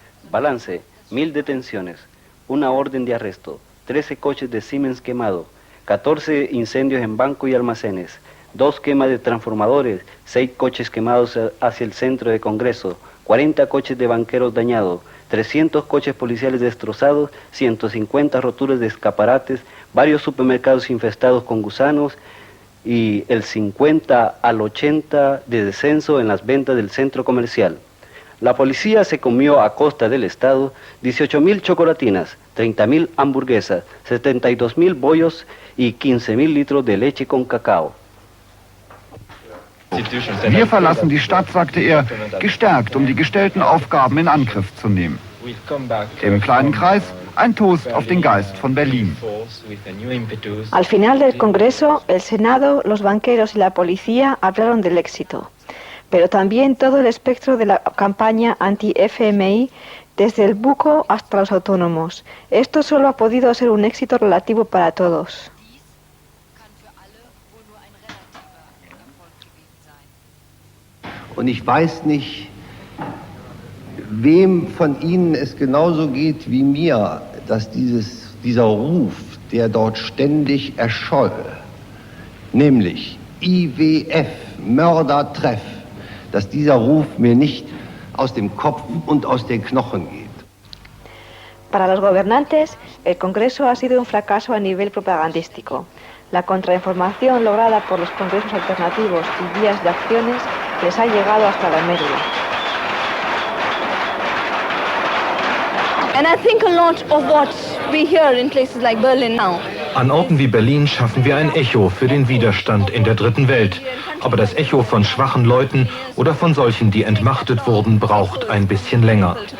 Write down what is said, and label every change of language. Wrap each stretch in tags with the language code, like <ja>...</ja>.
<es>Balance, 1000 detenciones, una orden de arresto, 13 coches de Siemens quemado, 14 incendios en bancos y almacenes, 2 quemas de transformadores, 6 coches quemados hacia el centro de Congreso, 40 coches de banqueros dañados, 300 coches policiales destrozados, 150 roturas de escaparates, varios supermercados infestados con gusanos y el 50 al 80 de descenso en las ventas del centro comercial. La policía se comió a costa del Estado 18.000 chocolatinas, 30.000 hamburguesas, 72.000 bollos y 15.000 litros de leche con cacao.</es> <de>Wir verlassen die Stadt, sagte er, gestärkt, um die gestellten Aufgaben in Angriff zu nehmen. Im kleinen Kreis ein Toast auf den Geist von Berlin.</de> <es>Al final del Congreso, el Senado, los banqueros y la policía hablaron del éxito, pero también todo el espectro de la campaña anti-FMI, desde el buco hasta los autónomos. Esto solo ha podido ser un éxito relativo para todos.</es> <de>Und ich weiß nicht, wem von Ihnen es genauso geht wie mir, dass dieser Ruf, der dort ständig erscholl, nämlich IWF, Mördertreff, dass dieser Ruf mir nicht aus dem Kopf und aus den Knochen geht.</de> <es>Para los gobernantes, el Congreso ha sido un fracaso a nivel propagandístico. La contrainformación lograda por los congresos alternativos y vías de acciones les ha llegado hasta la médula.</es> <en>And I think a lot of what we hear in places like Berlin now.</en> <de>An Orten wie Berlin schaffen wir ein Echo für den Widerstand in der Dritten Welt. Aber das Echo von schwachen Leuten oder von solchen, die entmachtet wurden, braucht ein bisschen länger.</de>